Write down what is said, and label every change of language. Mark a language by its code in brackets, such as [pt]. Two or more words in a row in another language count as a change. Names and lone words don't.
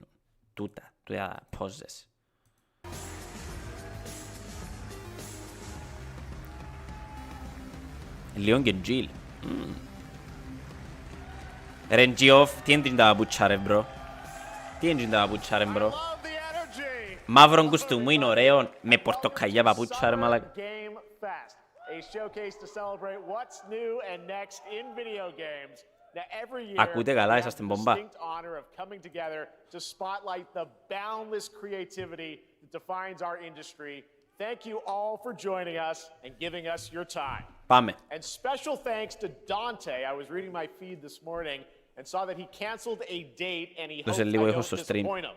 [el] Τούτα πόζες. Λιόν και Τζιλ. Ρε Τζιόφ, τι είναι τα παπούτσια ρε μπρο. Τι είναι τα παπούτσια ρε μπρο. Μαύρο κουστούμου είναι ωραίο με πορτοκαλιά παπούτσια ρε μαλάκα. [en] A showcase to celebrate what's new and next in video games. [el] Ακούτε καλά, είσαστε μπομπά. [en] To spotlight the boundless creativity that defines our industry. Thank you all for joining us and giving us your time. [el] Πάμε. [en] And special thanks to Dante. I was reading my feed this morning and saw that he canceled a date and he hoped I don't disappoint him.